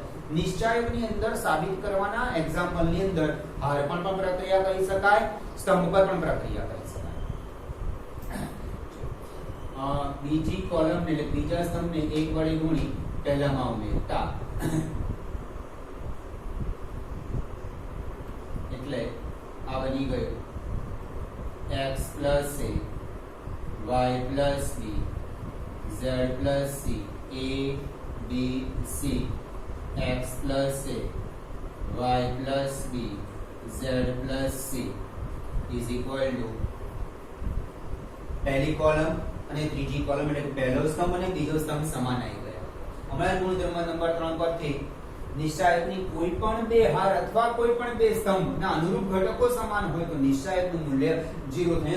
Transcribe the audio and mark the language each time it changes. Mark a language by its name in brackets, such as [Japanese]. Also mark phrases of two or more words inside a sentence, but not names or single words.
[Gujarati] નિશ્ચાયકની અંદર સાબિત કરવાના એક્ઝામ્પલની અંદર હાર પર પણ પ્રક્રિયા કરી શકાય, સ્તંભ પર પણ પ્રક્રિયા કરી શકાય. બીજી કોલમ એટલે બીજા સ્તંભને 1 વડે ગુણી પહેલામાં ઉમેરતા, એટલે આ બની ગયું [English] x plus a y y plus b z plus c a b c x plus a y plus b z plus c is equal to [Gujarati] પહેલી કોલમ અને ત્રીજી કોલમ એટલે કે પહેલો સ્તંભ અને બીજો સ્તંભ સમાન આવી ગયા. હમણાં ગુણધર્મ નંબર 3 પરથી નિશ્ચાયકની કોઈ પણ બે હાર અથવા કોઈ પણ બે સ્તંભના અનુરૂપ ઘટકો સમાન હોય તો નિશ્ચાયકનું મૂલ્ય 0 થાય.